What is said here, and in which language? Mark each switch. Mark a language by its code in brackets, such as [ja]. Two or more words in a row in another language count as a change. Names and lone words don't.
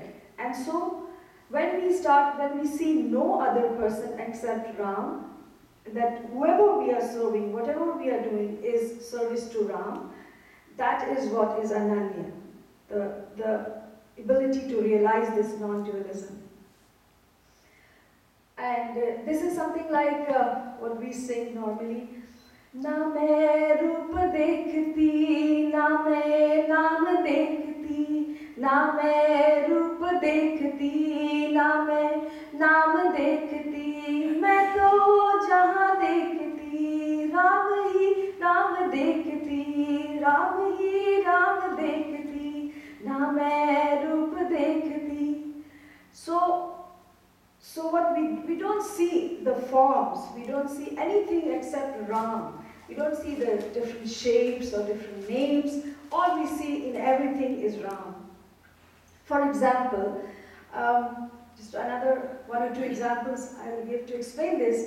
[en] And so, when we see no other person except Ram, that whoever we are serving, whatever we are doing is service to Ram, that is what is Ananya, the ability to realize this non-dualism. And this is something like what we sing normally. [hi] ना मैं रूप देखती, ना मैं नाम देखती, ना मैं रूप देखती, ना मैं नाम देखती, मैं तो जहाँ देखती, राम ही राम देखती, राम ही राम देखती, ना मैं रूप देखती. [en] So what we don't see the forms, we don't see anything except Ram. We don't see the different shapes or different names. All we see in everything is Ram. For example, just another 1 or 2 examples I will give to explain this.